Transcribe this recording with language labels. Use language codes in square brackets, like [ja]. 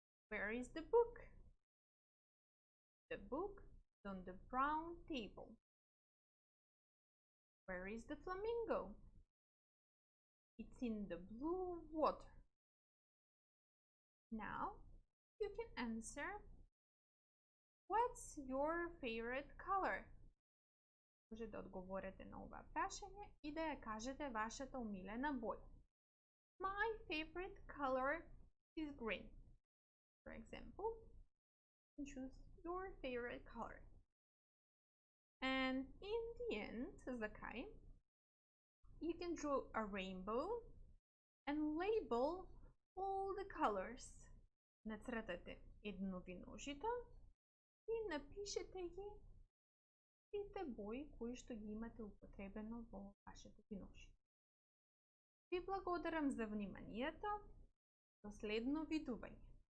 [en] Where is the book? The book is on the brown table. Where is the flamingo? It's in the blue water. Now you can answer. What's your favorite color? [mk] Може да одговорите на ова прашање и да ја кажете вашата омилена боја. [en] My favorite color is green. For example, choose your favorite color. And in the end, [mk] за крај, [en] you can draw a rainbow and label all the colors. [mk] Нацртате едновиножито и напишете ги сите бои кои што ги имате употребено во вашето виножје. Ви благодарам за вниманието. До следно видување.